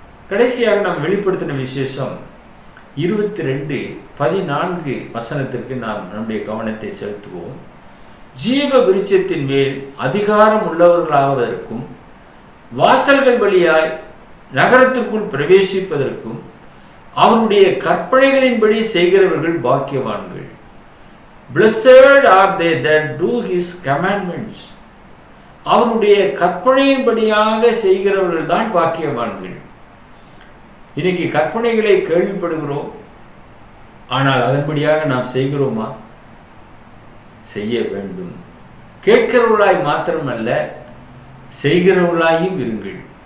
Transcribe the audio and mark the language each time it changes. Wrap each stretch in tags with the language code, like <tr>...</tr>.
<ta>கடைசியாக நாம் வெளிப்படுத்தின விசேஷம் 22:14 வசனத்திற்கு நாம் நம்முடைய கவனத்தை செலுத்துவோம். ஜீவ விருட்சத்தின் மேல் அதிகாரம் உள்ளவர்களாவதற்கும் வாசல்கள் வழியாய் நகரத்திற்குள் பிரவேசிப்பதற்கும் அவருடைய கற்பனைகளின்படி செய்கிறவர்கள் பாக்கியவான்கள்.</ta> <en>Blessed are they that do his commandments.</en> <ta>அவருடைய கற்பனையின்படியாக செய்கிறவர்கள் தான் பாக்கியவான்கள். இன்னைக்கு கற்பனைகளை கேள்விப்படுகிறோம், ஆனால் அதன்படியாக நாம் செய்கிறோமா? செய்ய வேண்டும். கேட்கிறவர்களாய் மாத்திரமல்ல, செய்கிறவர்களாயும் இருங்கள்.</ta>